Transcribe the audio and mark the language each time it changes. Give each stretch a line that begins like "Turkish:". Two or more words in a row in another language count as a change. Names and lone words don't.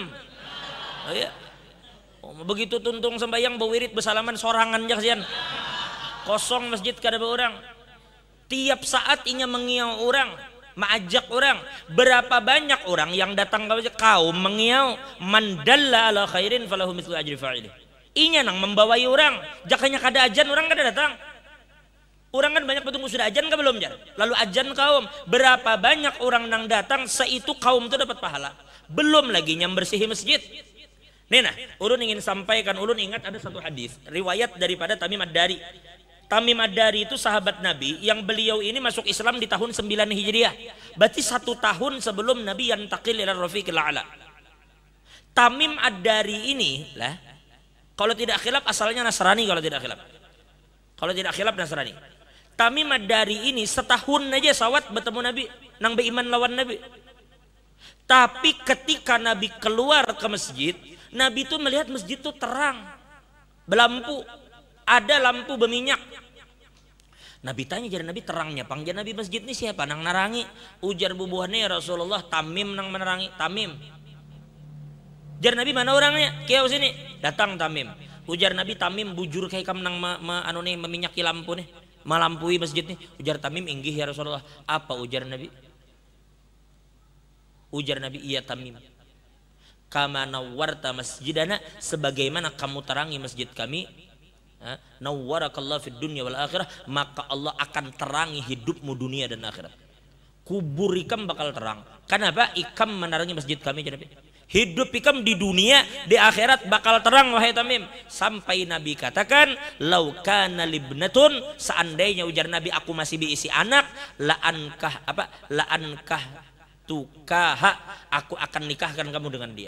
Banjar: Oh, ya. Begitu tuntung sembahyang bawirid bersalaman sorangan aja kasihan. Kosong masjid kada ada orang. Tiap saat inya mengiau orang. Mengajak orang, berapa banyak orang yang datang ke kaum mengiau,
Arabic: من دل على خير فله مثل أجر فاعل.
Banjar: Inya nang membawai orang, jakanya kada ajan orang kada datang. Orang kan banyak petunggu sudah ajan ke belum jar. Lalu ajan kaum, berapa banyak orang nang datang, seitu kaum itu dapat pahala. Belum lagi yang bersihi masjid. Nah, ulun ingin sampaikan, ulun ingat ada satu hadis riwayat daripada Tamim Ad-Dari. Tamim Ad-Dari itu sahabat Nabi yang beliau ini masuk Islam di tahun 9 Hijriah. Berarti 1 tahun sebelum Nabi
Arabic: ينتقل إلى الرفيق الأعلى.
Banjar: Tamim Ad-Dari ini lah, kalau tidak khilaf asalnya Nasrani kalau tidak khilaf. Kalau tidak khilaf Nasrani. Tamim Ad-Dari ini setahun aja sawat bertemu Nabi, nang beriman lawan Nabi. Tapi ketika Nabi keluar ke masjid, Nabi itu melihat masjid itu terang, berlampu. Ada lampu berminyak. Nabi tanya jadi Nabi terangnya, panggil Nabi masjid ini siapa nang narangi? Ujar bubuhannya
Arabic: يا رسول الله,
Banjar: Tamim nang menerangi. Tamim. Ujar Nabi mana orangnya? Kiau sini. Datang Tamim. Ujar Nabi Tamim bujur kayak kam nang meminyaki lampu nih, melampui masjid nih. Ujar Tamim inggih
Arabic: يا رسول الله.
Banjar: Apa ujar Nabi? Ujar Nabi iya Tamim.
Arabic: كما نورت مسجدنا,
Indonesian: sebagaimana kamu terangi masjid kami.
Arabic: نورك الله في الدنيا والآخرة,
Indonesian: maka Allah akan terangi hidupmu dunia dan akhirat.
Banjar: Kubur ikam bakal terang. Kenapa? Ikam menerangi masjid kami. Hidup ikam di dunia, di akhirat bakal terang wahai Tamim. Sampai Nabi katakan,
Arabic: لو كان لي بنت,
Banjar: seandainya ujar Nabi aku masih diisi anak,
Arabic: لأنكحتكها,
Banjar: aku akan nikahkan kamu dengan dia.